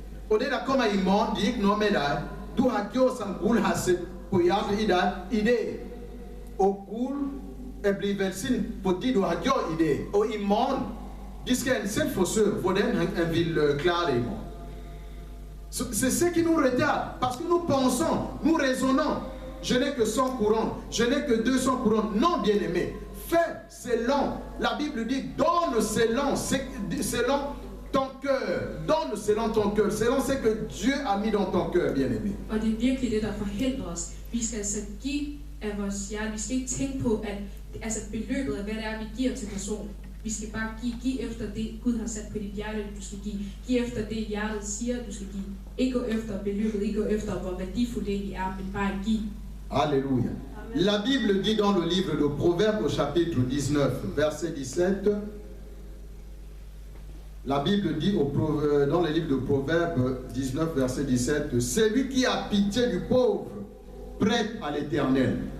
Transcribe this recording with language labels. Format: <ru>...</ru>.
<da>Og det, der kommer i morgen, det er ikke noget med dig. Du har gjort, som Gud har sat på hjertet i dig i dag. Og Gud er blevet velsignet, fordi du har gjort i dag. Og i morgen, de skal selv forsøge, hvordan han vil klare det i morgen.</da> <fr>C'est ce qui nous retarde, parce que nous pensons, nous raisonnons. Je n'ai que 100 courants, je n'ai que 200 courants. Non, bien-aimé, fais selon. La Bible dit, donne selon ton cœur. Donne selon ton cœur, selon ce que Dieu a mis dans ton cœur, bien-aimé.</fr> <da>Og det er virkelig det, der forhindrer os. Vi skal altså give af vores hjerte. Vi skal ikke tænke på, at beløbet af, hvad det er, vi giver til personen. Vi skal bare give efter det, Gud har sat på dit hjerte, du skal give. Giv efter det, hjertet siger, du skal give. Ikke gå efter beløbet, ikke gå efter, hvor værdifuldt det egentlig er, men bare give.</da> <fr>Alléluia. La Bible dit dans le livre de Proverbes au chapitre 19, verset 17, la Bible dit dans le livre de Proverbes 19, verset 17, « Celui qui a pitié du pauvre prête à l'Éternel.</fr>